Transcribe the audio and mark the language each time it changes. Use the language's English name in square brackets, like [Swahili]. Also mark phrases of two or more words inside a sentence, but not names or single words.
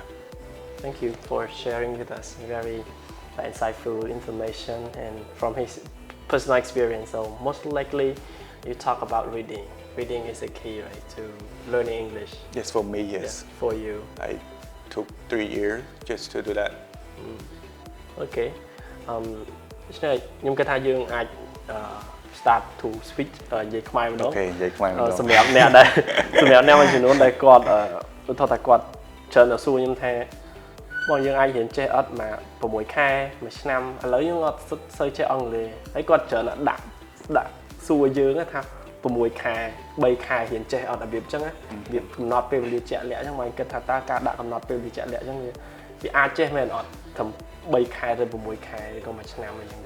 [English] Thank you for sharing with us very insightful information and from his personal experience. So most likely you talk about reading. Reading is a key, right, to learning English. Yes, for me, yes. Yeah, for you. I took 3 years just to do that. [Khmer] Okay. ដូច្នេះខ្ញុំគិតថាយើងអាច [English] start to switch [Khmer] និយាយខ្មែរម្ដង Okay និយាយខ្មែរម្ដង សម្រាប់អ្នកដែលសម្រាប់អ្នកមួយចំនួនដែលគាត់ឧទាហរណ៍ថាគាត់ច្រើនតែសួរខ្ញុំថាបងយើងអាចរៀនចេះអត់មក6ខែមួយឆ្នាំឥឡូវយើងអត់សូវចេះអង់គ្លេសហើយគាត់ច្រើនដាក់សួរយើងថា6ខែ3ខែរៀនចេះអត់របៀបអញ្ចឹងណាវាកំណត់ពេលវេលាជាក់លាក់អញ្ចឹងមកគិតថាតើការដាក់កំណត់ពេលវេលាជាក់លាក់អញ្ចឹងវាអាចចេះមែនអត់ត្រឹម3ខែទៅ6ខែឬក៏មួយឆ្នាំអីចឹងដែរ